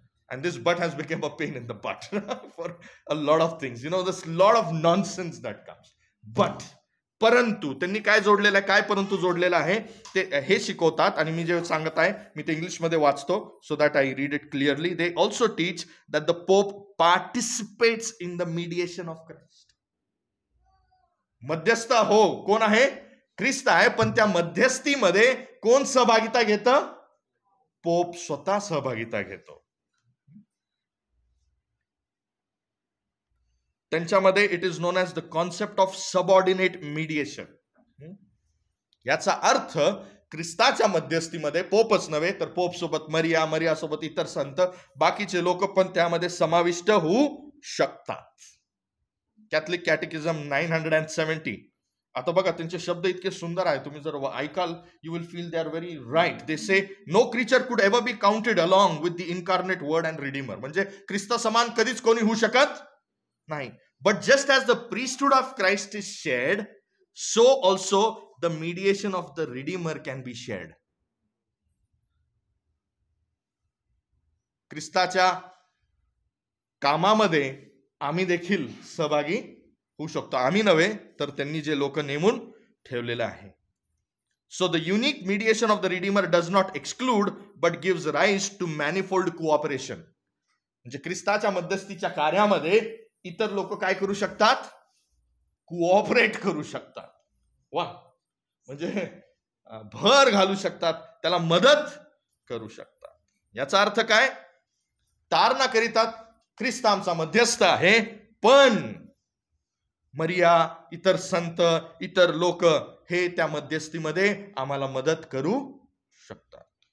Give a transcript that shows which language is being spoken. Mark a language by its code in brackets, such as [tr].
[en] And this but has become a pain in the butt for a lot of things. You know, there's a lot of nonsense that comes. [mr] But, परंतु त्यांनी काय जोडलेलं आहे, काय परंतु जोडलेलं आहे ते हे शिकवतात. आणि मी जे सांगत आहे मी ते इंग्लिशमध्ये वाचतो [en] So that I read it clearly. They also teach that the pope participates in the mediation of Christ. [mr] मध्यस्थ हो, कोण आहे? ख्रिस्त आहे. पण त्या मध्यस्थीमध्ये कोण सहभागिता घेतं? पोप स्वतः सहभागिता घेतो. त्यांच्यामध्ये [en] It is known as the concept of subordinate mediation. [mr] याचा अर्थ ख्रिस्ताच्या मध्यस्थीमध्ये पोपच नव्हे तर पोप सोबत मरिया, मरिया सोबत इतर संत, बाकीचे लोक पण त्यामध्ये समाविष्ट होऊ शकतात. कॅथलिक कॅटेकिझम 970. आता बघा त्यांचे शब्द इतके सुंदर आहे, तुम्ही जर ऐकाल [en] You will feel they are very right. They say no creature could ever be counted along with the incarnate word and redeemer. [mr] म्हणजे ख्रिस्ता समान कधीच कोणी होऊ शकत नाही. [en] But just as the priesthood of Christ is shared, so also the mediation of the Redeemer can be shared. [mr] ख्रिस्ताच्या कामामध्ये आम्ही देखील सहभागी होऊ शकतो. आम्ही नव्हे तर त्यांनी जे लोक नेमून ठेवलेले आहे. [en] So the unique mediation of the Redeemer does not exclude but gives rise to manifold cooperation. [mr] म्हणजे ख्रिस्ताच्या मध्यस्थीच्या कार्यामध्ये इतर लोक काय करू शकतात? कोऑपरेट करू शकतात. वा, म्हणजे भर घालू शकतात, त्याला मदत करू शकतात. याचा अर्थ काय? तारणा करीतात ख्रिस्त आमचा मध्यस्थ आहे, पण मरिया, इतर संत, इतर लोक हे त्या मध्यस्थीमध्ये आम्हाला मदत करू शकतात.